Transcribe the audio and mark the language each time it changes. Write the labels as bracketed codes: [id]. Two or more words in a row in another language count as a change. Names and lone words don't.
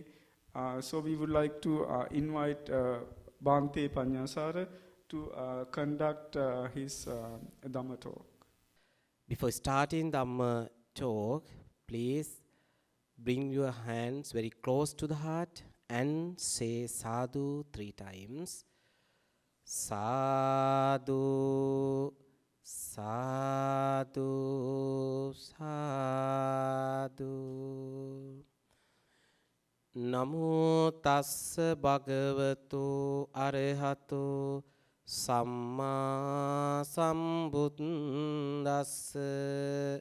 [en] So we would like to invite Bhante Pagnnasara to conduct his Dhamma talk. Before starting Dhamma talk, please bring your hands very close to the heart and say sadhu 3 times. [pi] Sadhu, sadhu, sadhu. Namo tassa bhagavato arahato Samma sambuddhassa.